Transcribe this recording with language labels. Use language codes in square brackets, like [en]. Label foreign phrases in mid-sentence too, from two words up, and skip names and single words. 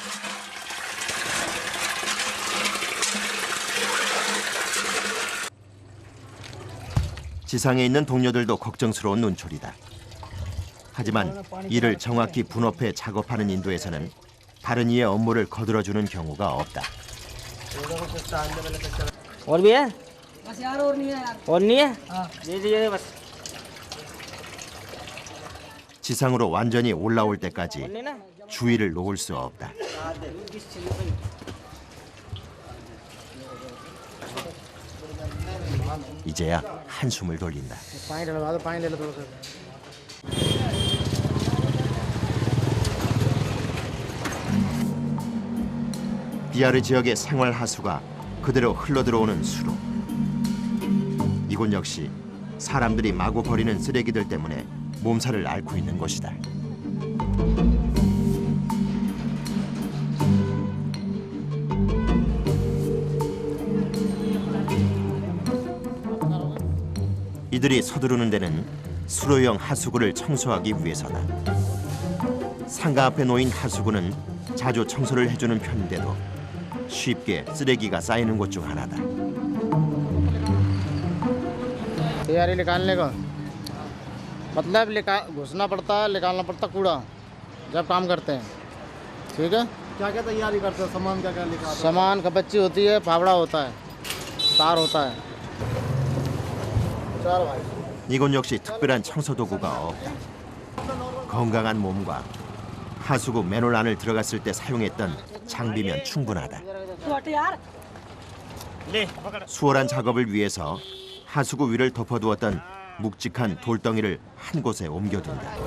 [ko] 지상에 있는 동료들도 걱정스러운 눈초리다. 하지만 이를 정확히 분업해 작업하는 인도에서는 다른 이의 업무를 거들어주는 경우가 없다. [hi] और भी है बस यार और नहीं है दे दिए बस [ko] 지상으로 완전히 올라올 때까지 주의를 놓을 수 없다. 이제야 한숨을 돌린다. [hi] पानी डलवा दो पानी ले लो थोड़ा सा [ko] 비아르 지역의 생활 하수가 그대로 흘러들어오는 수로. 이곳 역시 사람들이 마구 버리는 쓰레기들 때문에 몸살을 앓고 있는 곳이다. 이들이 서두르는 데는 수로형 하수구를 청소하기 위해서다. 상가 앞에 놓인 하수구는 자주 청소를 해주는 편인데도 쉽게 쓰레기가 쌓이는 곳 중 하나다. [hi] तैयारी निकालने का मतलब घुसना पड़ता है निकालना पड़ता कूड़ा जब काम करते हैं ठीक है क्या क्या तैयारी करते हो सामान क्या क्या लेकर आते सामान कपच्ची होती है फावड़ा होता है तार होता है चल भाई [ko] 이곳 역시 특별한 청소 도구가 없다. 건강한 몸과 하수구 맨홀 안을 들어갔을 때 사용했던 장비면 충분하다. 수월한 작업을 위해서 하수구 위를 덮어두었던 묵직한 돌덩이를 한 곳에 옮겨둔다.